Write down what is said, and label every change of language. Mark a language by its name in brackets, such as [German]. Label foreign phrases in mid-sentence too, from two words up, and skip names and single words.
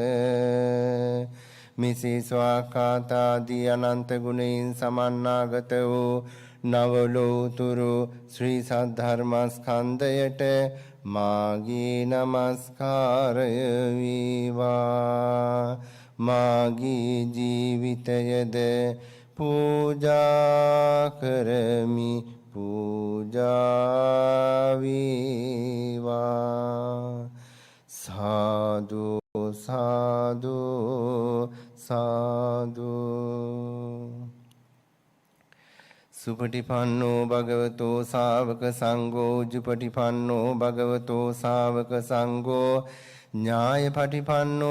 [Sinhala] මිසි ස්වාකාතාදී අනන්ත ගුණයෙන් සමන්නාගත වූ නවලෝතුරු ශ්‍රී සද්ධර්මස්කන්ධයට මාගේ නමස්කාරය වේවා. මාගේ ජීවිතයද පූජා කරමි. පූජා වේවා. සාදු සාදු සාදු. [Pali] සුපටිපන්නෝ භගවතෝ ශාවක සංඝෝ උජුපටිපන්නෝ භගවතෝ ශාවක සංඝෝ ඥායපටිපන්නෝ